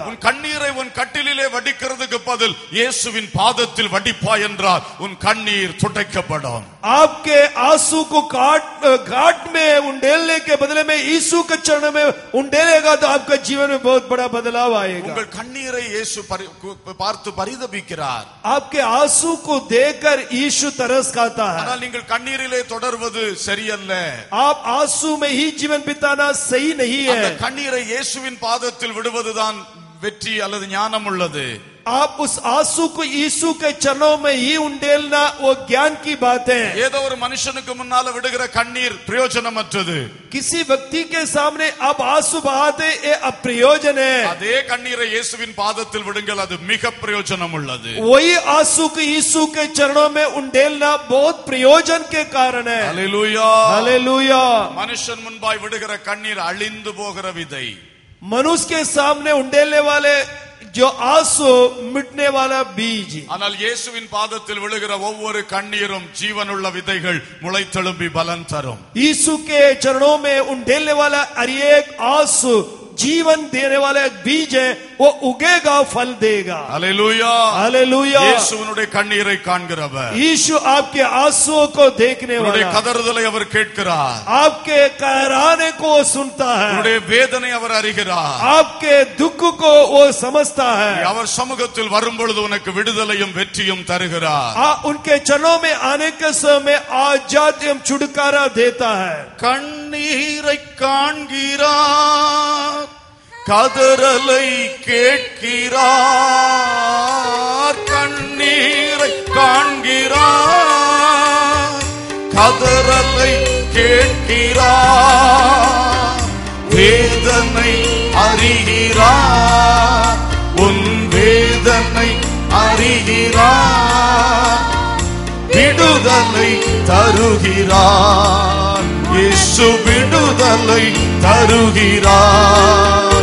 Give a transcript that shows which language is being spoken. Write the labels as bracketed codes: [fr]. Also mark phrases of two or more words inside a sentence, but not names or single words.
[ta] உன் கண்ணீரை உன் கட்டிலே வடிக்கிறதுக்கு பதில் இயேசுவின் பாதத்தில் வடிப்பாய் என்றால் உன் கண்ணீர் துடைக்கப்படும். [hi] आपके आंसू को घाट में उंडेलने के बदले में यीशु के चरणों में उंडेलेगा तो आपका जीवन में बहुत बड़ा बदलाव आएगा. [ta] உங்கள் கண்ணீரை இயேசு பார்த்து பரிதபிக்கிறார். [hi] आपके आंसू को देखकर यीशु तरस खाता है. [ta] ஆனால் நீங்கள் கண்ணீரிலே தொடர்வது சரியல்ல. [hi] आप आंसू में ही जीवन बिताना सही नहीं है. [ta] அந்த கண்ணீரை இயேசுவின் பாதத்தில் விடுவதுதான் வெற்றி அல்லது ஞானம் உள்ளது. [hi] आप उस आंसू को यीशु के चरणों में ही उंडेलना वो ज्ञान की बात है. [ta] ஏதோ ஒரு மனுஷனுக்கு முன்னால விடுகிற கண்ணீர் பிரயோஜனமற்றது. [hi] किसी व्यक्ति के सामने आप आंसू बहाते ये अप्रयोजन है. [ta] அதே கண்ணீரை இயேசுவின் பாதத்தில் விடுங்கள், அது மிக பிரயோஜனம் உள்ளது. [hi] वही आंसू को यीशु के चरणों में उंडेलना बहुत प्रयोजन के कारण है. [ta] ஹல்லேலூயா. [hi] हालेलुया. [ta] மனுஷன் முன்பாய் விடுகிற கண்ணீர் அழிந்து போகிற விதை. [hi] मनुष्य के सामने उंडेलने वाले जो आंसू मिटने वाला बीज. [ta] ஆனால் இயேசுவின் பாதத்தில் விழுகிற ஒவ்வொரு கண்ணீரும் ஜீவனுள்ள விதைகள் முளைத்தெழும்பி பலன் தரும். [hi] यीशु के चरणों में उंडेलने वाला हर एक आंसू जीवन देने वाला एक बीज है, वो उगेगा, फल देगा। [ta] அல்லேலூயா [hi] हालेलुया। [ta] இயேசுவினுடைய கண்ணீரை காண்கிறவர், [hi] यीशु आपके आंसुओं को देखने [ta] உன்னுடைய [hi] वाला, [ta] கதறுதலை அவர் கேட்கிறார், [hi] आपके कहराने को वो सुनता है, [ta] உன்னுடைய வேதனை அவர் அறிகிறார், [hi] आपके दुख को वो समझता है, [ta] அவர் சமூகத்தில் வரும்பொழுது உனக்கு விடுதலையும் வெற்றியும் தருகிறார்। [hi] उनके चरणों में आने के समय आजाद एवं छुटकारा देता है। [ta] கண்ணீரை காண்கிறார், கதறலை கேட்கிறார், கண்ணீரை காண்கிறார், கதறலை கேட்கிறார், வேதனை அறிகிறார், உன் வேதனை அறிகிறார், விடுதலை தருகிறார், இயேசு விடுதலை தருகிறார்।